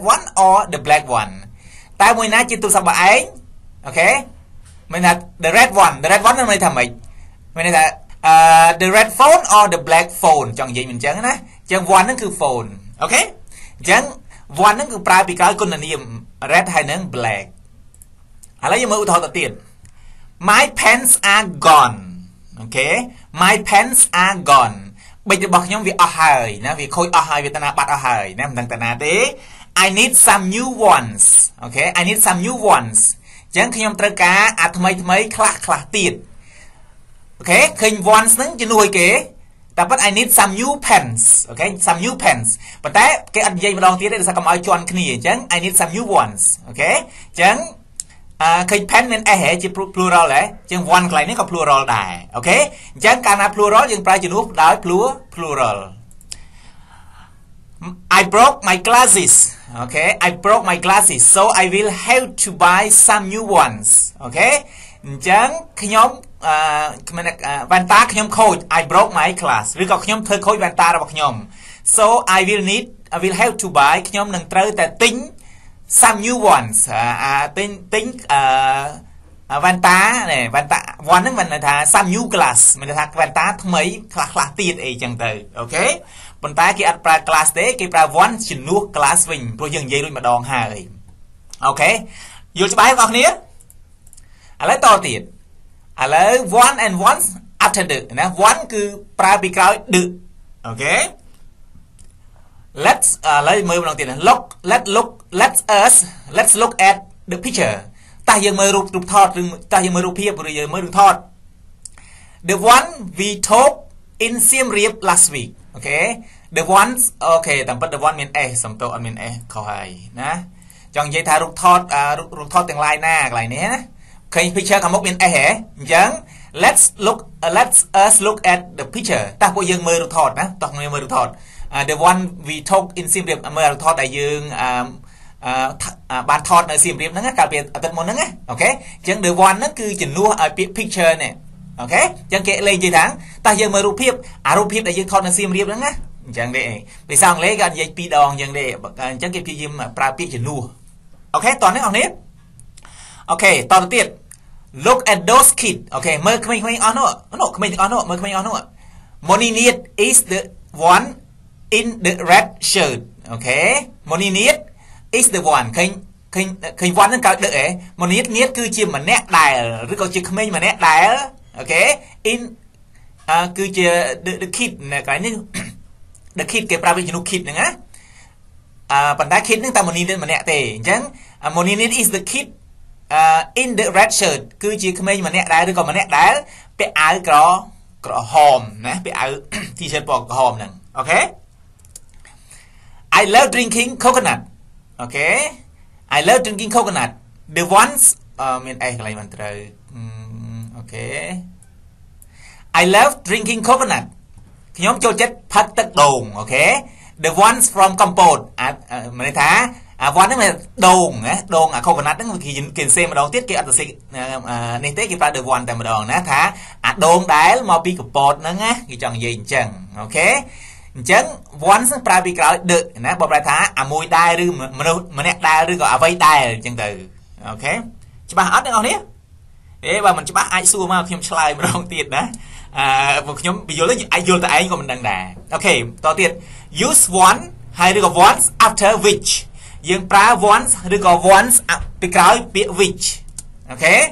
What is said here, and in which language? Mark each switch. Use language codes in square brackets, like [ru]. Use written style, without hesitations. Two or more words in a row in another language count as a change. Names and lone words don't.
[en] one or the black one [km] តើមួយណាជាទូរស័ព្ទរបស់ឯងអូខេមានថា [en] the red one [km] នឹងន័យថាម៉េចមានន័យថា [en] the red phone or the black phone [km] ចង់និយាយមិនអញ្ចឹងណាអញ្ចឹង one ហ្នឹងគឺ phone អូខេអ ញ្ចឹង one ហ្នឹងគឺប្រើពីក្រោយគុណនាម red ហើយនឹង black ឥឡូវយើងមើលឧទាហរណ៍ទៅទៀត [en] my pants are gone [km] អូខេ [en] my pants are gone [km] ប៊ិចរបស់ខ្ញុំវា អស់ហើយណាវាខូចអស់ហើយវាតាណាបាត់អស់ហើយណាមិនដឹងតាណាទេ [en] I need some new ones [km] អូខេ [en] I need some new ones [km] អញ្ចឹងខ្ញុំត្រូវការអាថ្មីខ្លះទៀតអូខេឃើញ ones ហ្នឹងជំនួយគេតែប៉ុត [en] I need some new pens [km] អូខេ [en] some new pens [km] ប៉ុន្តែគេអត់និយាយម្ដងទៀតទេដោយសារកុំឲ្យជន់គ្នាអញ្ចឹង [en] I need some new ones [km] អូខេអញ្ចឹងឃើញ pen មាន s ជា plural ដែរអញ្ចឹង one កន្លែងនេះក៏ plural ដែរអូខេអញ្ចឹងកាលណា plural យើងប្រើជំនួសដោយ plural [en] I broke my glasses okay I broke my glasses so I will have to buy some new ones [km] អូខេអញ្ចឹងខ្ញុំវ៉ែនតាខ្ញុំខូច [en] I broke my glass [km] ឬក៏ខ្ញុំធ្វើខូចវ៉ែនតារបស់ខ្ញុំ [en] so I will have to buy [km] ខ្ញុំនឹងត្រូវតែទិញ [en] some new ones [km] ទិញវ៉ែន តានេះវ៉ែនតា one ហ្នឹងមិនថា [en] some new glass [km] មិនថាវ៉ែនតាថ្មីខ្លះទៀតអីចឹងទៅអូខេប៉ុន្តែគេអត់ប្រើ glass ទេគេប្រើ one ជំនួស glass វិញព្រោះយើងនិយាយរួចម្ដងហើយអូខេយល់ច្បាស់បងប្អូនគ្នាឥឡូវតទៀតឥឡូវ [en] one and one after the [km] ណា one គឺប្រើពីក្រោយ the អូខេ let's ឥឡូវមើលម្ដងទៀតណា [en] let's look at the picture [km] តើយើងមើលរូបថតឬតើយើងមើលរូបភាពឬយើងមើលរឿងថត [en] the one we took in Siem Reap last week [km] អូខេ [en] the ones [km] អូខេតាមពិត [en] the one [km] មាន s សំទោសអត់មាន s ខុសហើយណាចង់និយាយថារូបថតទាំង line ណាកន្លែងនេះណាឃើញ picture ខាងមុខមាន s ហ៎អ ញ្ចឹង [en] let's us look at the picture [km] តើពួកយើងមើលរូបថតណាតោះមើលរូបថត [en] the one we took in Siem Reap [km] មើលរូបថតដែលយើងបានថតនៅ Siem Reap ហ្នឹងកាលពីអាទិត្យមុនហ្នឹងណាអូខេអញ្ចឹង [en] the one [km] ហ្នឹងគឺជំនួសឲ្យពាក្យ picture នេះអូខេអញ្ចឹងគេលេងនិយាយថាតើយើងមើលរូបភាពរូបភាពដែលយើងថតនៅ Siem Reap ហ្នឹងណាអញ្ចឹងទេភាសាអង់គ្លេសគេអត់និយាយពីរដងអញ្ចឹងទេអញ្ចឹងគេព្យាយាមប្រើ ពាក្យជំនួសអូខេតោះនេះអស់នេះអូខេតទៅទៀត [en] look at those kids [km] អូខេមើលក្មេងៗអស់នោះក្មេងទាំងអស់នោះមើលក្មេងអស់នោះ Monique [en] is the one in the red shirt អូខេ Monique is the one [km] ឃើញ one ហ្នឹងកើតដឹកហ៎ [en] Monique [km] គឺជា ម្នាក់ដែលឬក៏ជាក្មេងម្នាក់ដែលអូខេ in គឺជា [en] the kid [km] នៅកន្លែងនេះ [en] the kid [km] គេប្រើវិជ្ជា kid ហ្នឹងណាប៉ុន្តែ kid ហ្នឹងតែ Monique ម្នាក់ទេអញ្ចឹង [en] Monique is the kid in the red shirt [km] គឺជាក្មេងម្នាក់ដែលឬក៏ម្នាក់ដែលពាក់អាវក្រហមណាពាក់អាវ T-shirt ពណ៌ក្រហមហ្នឹងអូខេ [en] I love drinking coconut អូខេ I love drinking coconut the ones [km] មានអេកន្លែងមិនត្រូវអូខេ [en] I love drinking coconut [km] ខ្ញុំចូលចិត្តផឹកទឹកដូងអូខេ [en] the ones from Kampot [km] មានន័យ ថាone ហ្នឹងដូងណាដូងcoconut ហ្នឹងគេសេម្ដងទៀតគេអត់ទៅសេនេះទេគេប្រើ [en] the one [km] តែម្ដងណាថាដូង ដែលមកពីកំពតហ្នឹងណាគេចង់និយាយអញ្ចឹងអូខេអញ្ចឹង one ហ្នឹងប្រើពីក្រោយ the ណាបើប្រែថាមួយដែរឬមនុស្សម្នាក់ដែរឬក៏អ្វីដែរអញ្ចឹងទៅអូខេច្បាស់អត់ទាំងអស់នេះបើមិនច្បាស់អាចសួរមកខ្ញុំឆ្លើយម្ដងទៀតណាពួកខ្ញុំយល់អាចយល់តែឯងក៏មិនដឹងដែរអូខេតទៅទៀត [en] use one [km] ហើយឬក៏ [en] once after which [km] យើងប្រើ once ឬក៏ once ពីក្រោយពាក្យ which អូខេ